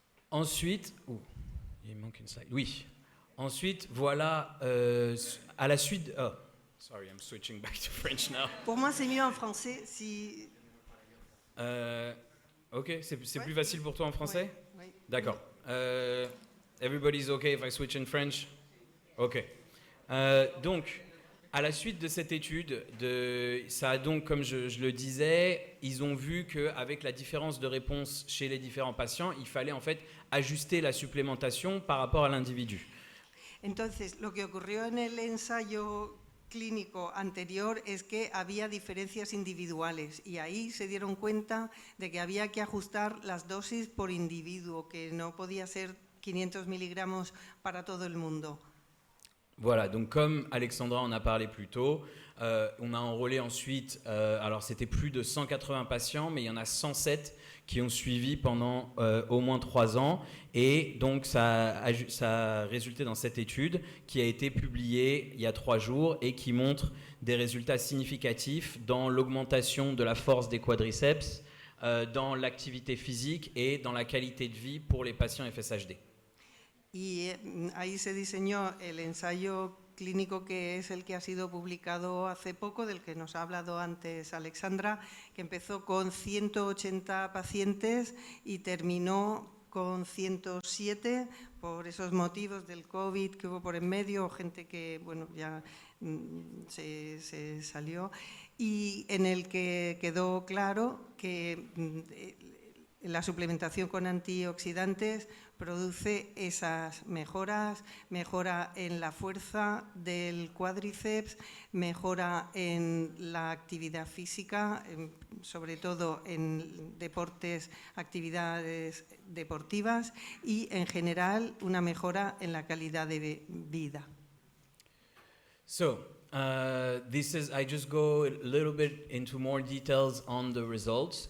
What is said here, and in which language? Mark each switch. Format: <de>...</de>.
<fr>Ensuite, il manque une slide. Oui. Ensuite, voilà, à la suite.</fr> <en>Oh, sorry, I'm switching back to French now.</en> <fr>Pour moi, c'est mieux en français si. Ok, c'est plus facile pour toi en français? Oui. D'accord.</fr> <en>Everybody's okay if I switch in French? Ok.</en> <fr>Donc, à la suite de cette étude, ça a donc, comme je le disais, ils ont vu qu'avec la différence de réponse chez les différents patients, il fallait en fait ajuster la supplémentation par rapport à l'individu.</fr> <es>Entonces, lo que ocurrió en el ensayo clínico anterior es que había diferencias individuales y ahí se dieron cuenta de que había que ajustar las dosis por individuo, que no podía ser 500 miligramos para todo el mundo.</es> <fr>Voilà, donc comme Alexandra en a parlé plus tôt, on a enrôlé ensuite, alors c'était plus de 180 patients, mais il y en a 107 qui ont suivi pendant au moins 3 ans. Et donc ça a résulté dans cette étude qui a été publiée il y a 3 jours et qui montre des résultats significatifs dans l'augmentation de la force des quadriceps, dans l'activité physique et dans la qualité de vie pour les patients FSHD.</fr> <es>Y ahí se diseñó el ensayo clínico que es el que ha sido publicado hace poco, del que nos ha hablado antes Alexandra, que empezó con 180 pacientes y terminó con 107 por esos motivos del COVID que hubo por en medio, gente que bueno, ya se salió, y en el que quedó claro que la suplementación con antioxidantes produce esas mejoras, mejora en la fuerza del cuádriceps, mejora en la actividad física, sobre todo en deportes, actividades deportivas y en general una mejora en la calidad de vida.</es> <en>So, I just go a little bit into more details on the results.</en>